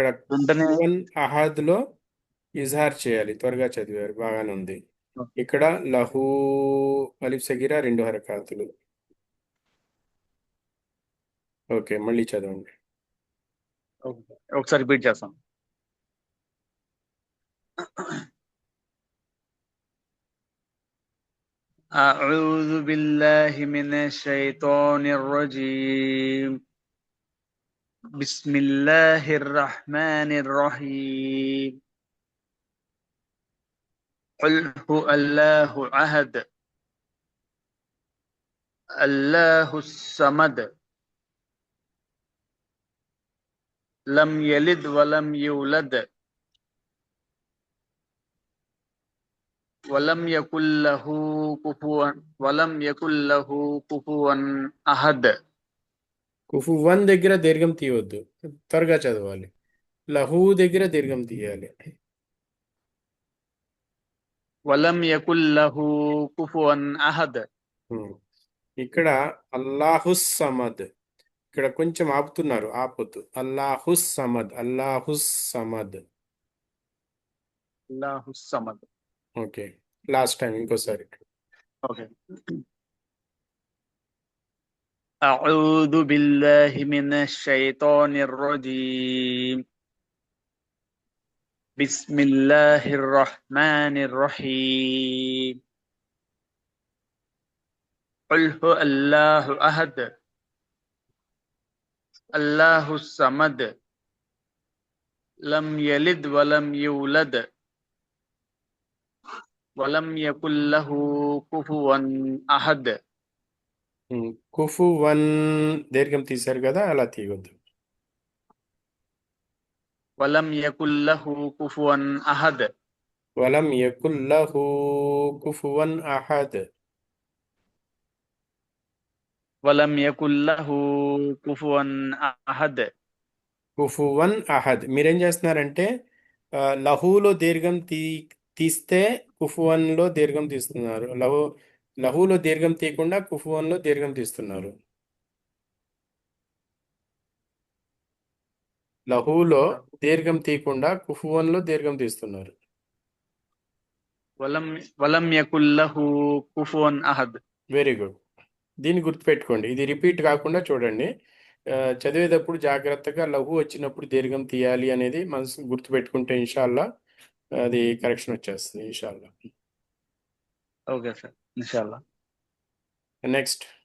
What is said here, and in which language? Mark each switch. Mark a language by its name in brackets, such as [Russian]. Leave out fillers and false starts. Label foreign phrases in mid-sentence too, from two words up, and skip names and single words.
[Telugu] వెంటనే [Arabic] كفوا أحد [Telugu] ఇజహార్ చేయాలి. త్వరగా చదివారు, బాగానే ఉంది. ఇక్కడ [Arabic] له ألف صغيرة [Telugu] 2 హరకాతులు. ఓకే, మళ్ళీ చదవండి. ఒకసారి రిపీట్ చేస్తాం. [Arabic] أعوذ بالله من الشيطان الرجيم بسم الله الرحمن الرحيم قل هو الله أحد الله الصمد لم يلد ولم يولد ولم يكن له كفوا أحد. [Telugu] కుఫువన్ దగ్గర దీర్ఘం తీయవద్దు, త్వరగా చదవాలి. లహూ దగ్గర దీర్ఘం తీయాలి. [Arabic] ولم يكن له كفوا أحد. [Telugu] ఇక్కడ [Arabic] الله الصمد, [Telugu] ఇక్కడ కొంచెం ఆపుతున్నారు, ఆపొద్దు. [Arabic] الله الصمد، الله الصمد. الله الصمد. [Telugu] ఓకే, [English] last time [Telugu] ఇంకోసారి. ఓకే. [Arabic] أعوذ بالله من الشيطان الرجيم بسم الله الرحمن الرحيم قل هو الله أحد الله الصمد لم يلد ولم يولد ولم يكن له كفوا أحد. [Telugu] కుఫువన్ దీర్ఘం తీశారు కదా, అలా తీయవద్దు. [Arabic] ولم يكن له كفوا أحد. ولم يكن له كفوا أحد. ولم يكن له كفوا أحد. كفوا أحد. [Telugu] మీరేం చేస్తున్నారంటే లహూలో దీర్ఘం తీస్తే కుఫువన్లో దీర్ఘం తీస్తున్నారు. లహూలో దీర్ఘం తీయకుండా కుఫువన్లో దీర్ఘం తీస్తున్నారు. లహూలో దీర్ఘం తీయకుండా కుఫువన్లో దీర్ఘం తీస్తున్నారు. [Arabic] ولم يكن له كفوا أحد. [English] very good. [Telugu] దీన్ని గుర్తుపెట్టుకోండి, ఇది రిపీట్ కాకుండా చూడండి. చదివేటప్పుడు జాగ్రత్తగా లఘు వచ్చినప్పుడు దీర్ఘం తీయాలి అనేది మనసు గుర్తుపెట్టుకుంటే ఇన్షాల్లా అది కరెక్షన్ వచ్చేస్తుంది ఇన్షాల్లా. ఓకే సార్, ఇన్షాల్లా. నెక్స్ట్